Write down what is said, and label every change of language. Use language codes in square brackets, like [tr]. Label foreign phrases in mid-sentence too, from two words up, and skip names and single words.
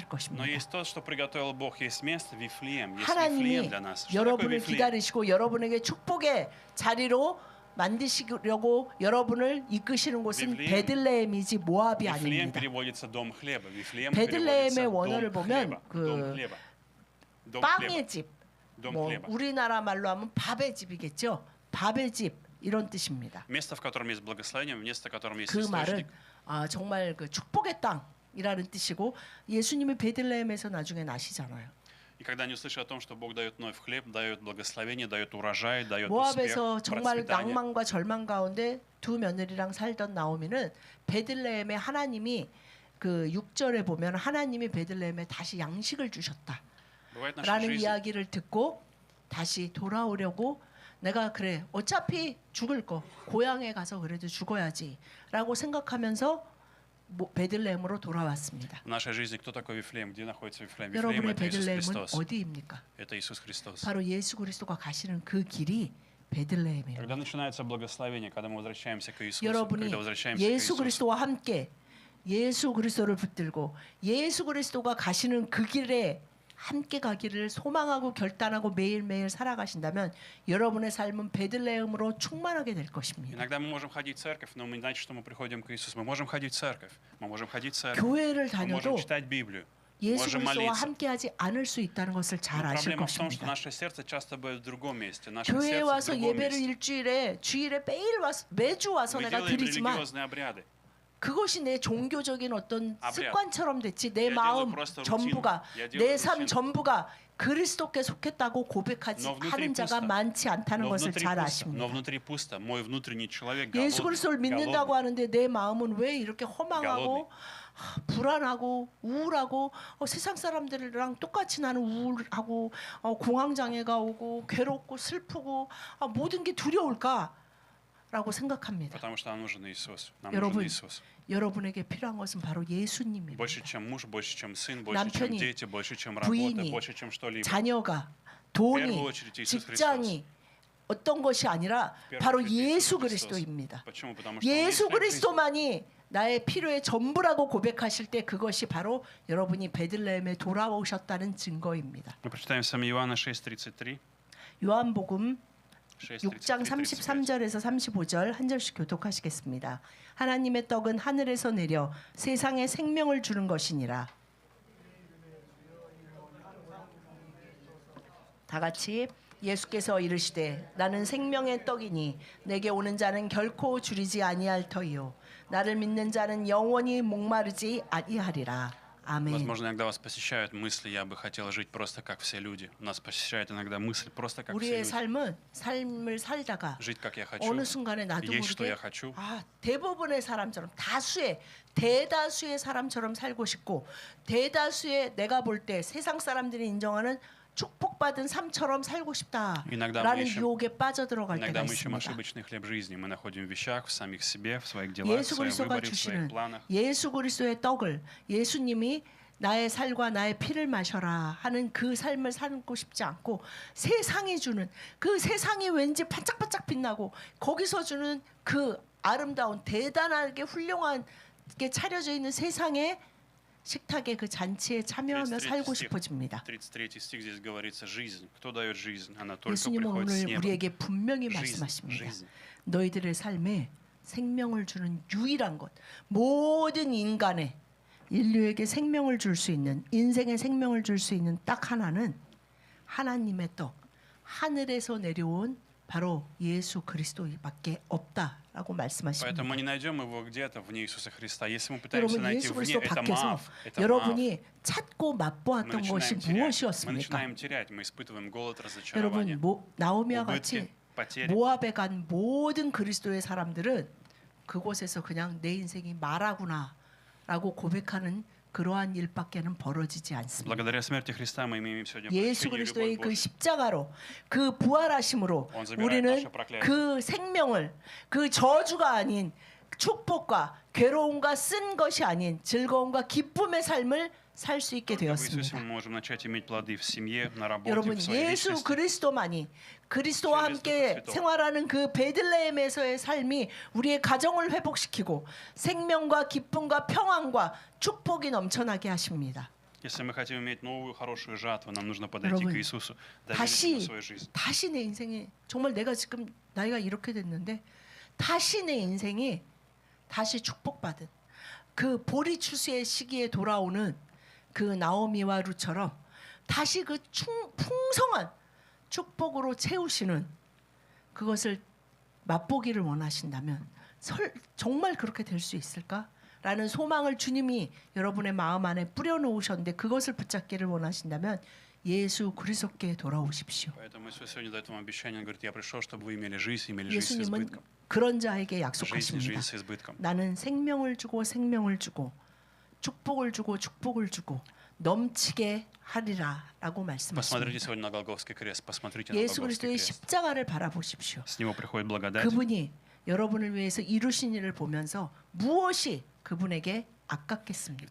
[ru] Но [ko] 것입니다. [ru] есть то, что приготовил Бог. Есть место Вифлеем. Есть Вифлеем [ko] 하나님이 [ru] для нас. Что такое [ko] 여러분을 [ru] Вифлеем? [ko] 기다리시고 여러분에게 축복의 자리로 만드시려고 여러분을 이끄시는 곳은 비플레헴. 베들레헴이지 모압이 [ru] Вифлеем [ko] 아닙니다. [ru] переводится дом хлеба. Вифлеем [ko] 베들레헴의 [ru] переводится [ko] 원어를 [ru] дом [ko] 보면 [ru] хлеба. [ko] 그 [ru] Дом хлеба. Дом [ko] 빵의 [ru] хлеба. [ko] 집, [ru] Дом [ko] 뭐 [ru] хлеба. [ko] 우리나라 말로 하면 밥의 집이겠죠. 밥의 집 이런 뜻입니다. [ru] Место, в котором есть благословение, место, в котором есть [ko] 그 말은 [ru] источник. [ko] 정말 그 축복의 땅이라는 뜻이고 예수님이 베들레헴에서 나중에 나시잖아요. [ru] И когда они услышат о том, что Бог дает вновь хлеб, дает благословение, дает урожай, дает успех, [ko] 모압에서 정말 [ru] процветание. [ko] 낭만과 절망 가운데 두 며느리랑 살던 나오미는 베들레헴에 하나님이 그 6절에 보면 하나님이 베들레헴에 다시 양식을 주셨다. [ru] Бывает в нашей [ko] 라는 [ru] жизни, [ko] 이야기를 듣고 다시 돌아오려고 내가 그래 어차피 죽을 거 고향에 가서 그래도 죽어야지라고 생각하면서 베들레헴으로 돌아왔습니다. [ru] в нашей жизни кто такой Вифлеем? Где находится Вифлеем? Вифлеем [ko] 여러분의 [ru] это Иисус [ko] 베들레헴은 [ru] Христос. [ko] 어디입니까? [ru] Это Иисус Христос. [ko] 바로 예수 그리스도가 가시는 그 길이 베들레헴이에요. [ru] Когда начинается благословение, когда мы возвращаемся к Иисусу, [ko] 여러분이 [ru] когда возвращаемся к [ko] 예수 [ru] Иисусу, [ko] 그리스도와 함께 예수 그리스도를 붙들고 예수 그리스도가 가시는 그 길에 함께 가기를 소망하고 결단하고 매일매일 살아가신다면 여러분의 삶은 베들레헴으로 충만하게 될 것입니다. [ru] иногда мы можем ходить в церковь, но мы не значит, что мы приходим к Иисусу. Мы можем ходить в церковь, мы можем ходить в церковь, [ko] 교회를 [ru] мы можем [ko] 다녀도 [ru] читать Библию. [ko] 예수 [ru] можем [ko] 그리스도와 [ru] молиться. [ko] 함께하지 않을 수 있다는 것을 잘 [ru] Но [ko] 아실 [ru] проблема в том, что [ko] 것입니다. [ru] наше сердце часто бывает в другом месте. Наше [ko] 교회에 [ru] сердце в [ko] 와서 [ru] другом [ko] 예배를 [ru] месте. [ko] 일주일에 주일에 매일 와서 매주 와서 [ru] Мы [ko] 내가 [ru] делаем [ko] 드리지만 [ru] религиозные обряды. [ko] 그것이 내 종교적인 어떤 아브리아. 습관처럼 됐지 내 [ru] Я [ko] 마음 [ru] делаю просто [ko] 전부가 [ru] рутину. Я [ko] 내 [ru] делаю [ko] 삶 [ru] рутину. [ko] 전부가 그리스도께 속했다고 고백하지 [ru] Но внутри [ko] 하는 자가 [ru] пусто. [ko] 많지 않다는 [ru] Но [ko] 것을 [ru] внутри [ko] 잘 [ru] пусто. [ko] 아십니다. [ru] Но внутри пусто. Мой внутренний человек [ko] 예수 [ru] голодный. [ko] 그리스도를 믿는다고 [ru] голодный. [ko] 하는데 내 마음은 왜 이렇게 허망하고 불안하고 우울하고 세상 사람들이랑 똑같이 나는 우울하고 공황 장애가 오고 괴롭고 슬프고 모든 게 두려울까라고 생각합니다. [ru] Потому что нам нужен Иисус. Нам [ko] 여러분, [ru] нужен Иисус. [ko] 여러분에게 필요한 것은 바로 예수님입니다. [ru] Больше, чем муж, больше, чем сын, больше, чем [ko] 남편이, [ru] дети, больше, чем работа, [ko] 부인이, [ru] больше, чем что-либо. [ko] 자녀가, [ru] В [ko] 돈이, [ru] первую очередь Иисус [ko] 직장이 어떤 것이 아니라 [ru] В первую [ko] 바로 [ru] очередь [ko] 예수 [ru] Иисус Христос. [ko] 그리스도입니다. [ru] Почему? Потому что Он [ko] 예수 [ru] есть хлеб жизни. [ko] 그리스도만이 나의 필요의 전부라고 고백하실 때 그것이 바로 여러분이 베들레헴에 돌아오셨다는 증거입니다. [ru] Мы прочитаем с вами Иоанна 6:33. [ko] 요한복음 6장 6:33. 33절에서 35절 한 절씩 교독하시겠습니다. 하나님의 떡은 하늘에서 내려 세상에 생명을 주는 것이니라. 다 같이 예수께서 이르시되 나는 생명의 떡이니 내게 오는 자는 결코 줄이지 아니할 터이요 나를 믿는 자는 영원히 목마르지 아니하리라. 아멘. [ru] Возможно, иногда вас посещают мысли, я бы хотел жить просто как все люди. Нас посещает иногда мысль просто как все [ko] 우리의 [ru] люди. [ko] 삶을 살다가 [ru] Жить как я хочу. [ko] 어느 순간에 나도 [ru] Есть что [ko] 모르게 [ru] я хочу. [ko] 대부분의 사람처럼 대다수의 사람처럼 살고 싶고 대다수의 내가 볼 때 세상 사람들이 인정하는 축복받은 삶처럼 살고 [ru] Иногда [ko] 싶다라는 [ru] мы ищем- [ko] 유혹에 빠져들어갈 때가 [ru] Иногда мы ищем [ko] 있습니다. [ru] ошибочный хлеб жизни. Мы находим в вещах, в самих себе, в своих делах, в [ko] 예수 [ru] своем [ko] 그리스도가 [ru] выборе, в своих [ko] 주시는 [ru] планах. [ko] 예수 그리스도의 떡을 예수님이 나의 살과 나의 피를 마셔라 하는 그 삶을 살고 싶지 않고 세상이 주는 그 세상이 왠지 반짝반짝 빛나고 거기서 주는 그 아름다운 대단하게 훌륭하게 차려져 있는 세상의 식탁의 그 잔치에 참여하며 살고 싶어집니다. [ru] 33 стих здесь говорится жизнь. Кто дает жизнь? Она только [ko] 예수님은 [ru] приходит с [ko] 오늘 [ru] неба. [ko] 우리에게 분명히 [ru] жизнь, [ko] 말씀하십니다. [ru] жизнь. [ko] 너희들의 삶에 생명을 주는 유일한 것, 모든 인류에게 생명을 줄 수 있는 인생의 생명을 줄 수 있는 딱 하나는 하나님의 떡, 하늘에서 내려온 바로 예수 그리스도밖에 없다라고 말씀하십니다. [ru] Поэтому мы не найдем его где-то вне Иисуса Христа. Если мы пытаемся [ko] 여러분 [ru] найти [ko] 예수 [ru] вне, [ko] 그리스도 [ru] это [ko] 밖에서 [ru] мав. Это мав. [ko] 여러분이 찾고 [ru] Мы [ko] 맛보았던 것이 [ru] начинаем терять. Мы [ko] 무엇이었습니까? [ru] начинаем терять. Мы испытываем голод, разочарование. [ko] 여러분 나오미와 같이 [ru] убытки, потери. [ko] 모압에 간 모든 그리스도의 사람들은 그곳에서 그냥 내 인생이 말하구나라고 고백하는 그러한 일밖에는 벌어지지 않습니다. [ru] Благодаря смерти Христа мы имеем сегодня [ko] 예수 [ru] прощение и [ko] 그리스도의 [ru] любовь [ko] 그 [ru] Божью. [ko] 십자가로 그 부활하심으로 [ru] Он забирает [ko] 우리는 [ru] наше проклятие. [ko] 그 생명을 그 저주가 아닌 축복과 괴로움과 쓴 것이 아닌 즐거움과 기쁨의 삶을 살 수 있게 [ru] Только в Иисусе [ko] 되었습니다. [ru] мы можем начать иметь плоды в семье, на работе, [ko] 여러분 [ru] в своей [ko] 예수 [ru] личности. [ko] 그리스도만이 그리스도와 [ru] через [ko] 함께 [ru] Духа Святого. [ko] 생활하는 그 베들레헴에서의 삶이 우리의 가정을 회복시키고 생명과 기쁨과 평안과 축복이 넘쳐나게 하십니다. [ru] Если мы хотим иметь новую хорошую жатву, нам нужно подойти [ko] 여러분, [ru] к Иисусу, доверить Ему [ko] 다시 [ru] свою жизнь. [ko] 다시 내 인생이 정말 내가 지금 나이가 이렇게 됐는데 다시 내 인생이 다시 축복받은 그 보리 추수의 시기에 돌아오는 그 나오미와 룻처럼 다시 그 풍성한 축복으로 채우시는 그것을 맛보기를 원하신다면 정말 그렇게 될 수 있을까? 라는 소망을 주님이 여러분의 마음 안에 뿌려놓으셨는데 그것을 붙잡기를 원하신다면 예수 그리스도께 돌아오십시오. [ru] Поэтому Иисус сегодня дает вам обещание, Он говорит, я пришел, чтобы вы имели жизнь, имели жизнь с [ko] 예수님은 [ru] избытком. [ko] 그런 자에게 [ru] Жизнь [ko] 약속하십니다. [ru] с избытком. [ko] 나는 생명을 주고 생명을 주고 축복을 주고 축복을 주고 넘치게 하리라라고 [ru] Посмотрите [ko] 말씀하십니다. [ru] сегодня на Голгофский крест, посмотрите на [ko] 예수 [ru] Голгофский [ko] 그리스도의 [ru] крест. [ko] 십자가를 바라보십시오. [ru] С него приходит благодать. [ko] 그분이 여러분을 위해서 이루신 일을 보면서 무엇이 그분에게 아깝겠습니까?